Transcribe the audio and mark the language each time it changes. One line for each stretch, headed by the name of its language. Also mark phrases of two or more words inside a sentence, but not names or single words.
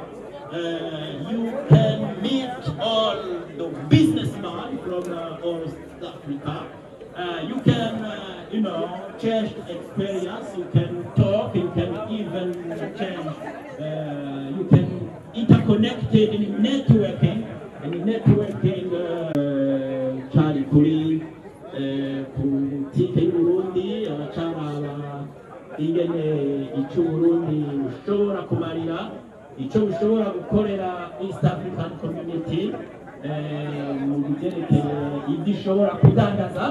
English: You can meet all the businessmen from all East Africa. You can change experience. You can talk. You can even change. You can interconnected in networking. And networking
Rundi: cyari kuri politike y'Uburundi, abacaraba ingene icyo Burundi bushobora kumarira, icyo bushobora gukorera East African Community mu byerekeye ibyo ishobora kudandaza.